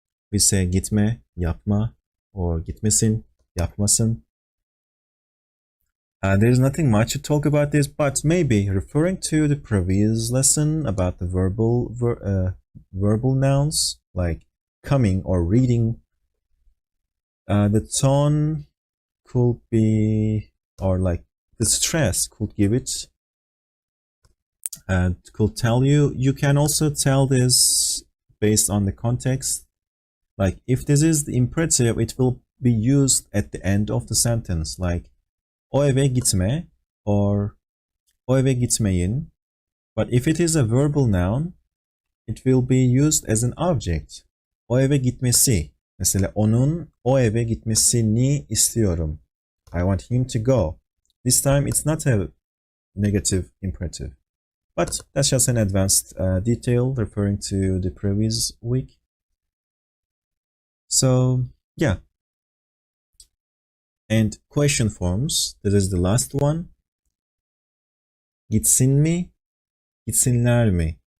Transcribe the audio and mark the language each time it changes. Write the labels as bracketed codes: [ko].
[en] We say gitme, yapma, or gitmesin, yapmasın. There's nothing much to talk about this, but maybe referring to the previous lesson about the verbal nouns, like coming or reading, the tone could be, or like the stress could give it, and could tell you. You can also tell this based on the context. Like if this is the imperative, it will be used at the end of the sentence, like [tr] o eve gitme [en] or [tr] o eve gitmeyin. [en] But if it is a verbal noun, it will be used as an object. [tr] O eve gitmesi. Mesela onun o eve gitmesini istiyorum. [en] I want him to go. This time it's not a negative imperative. But that's just an advanced detail referring to the previous week. So, yeah. And question forms, this is the last one. [tr] Gitsin mi? Gitsinler mi?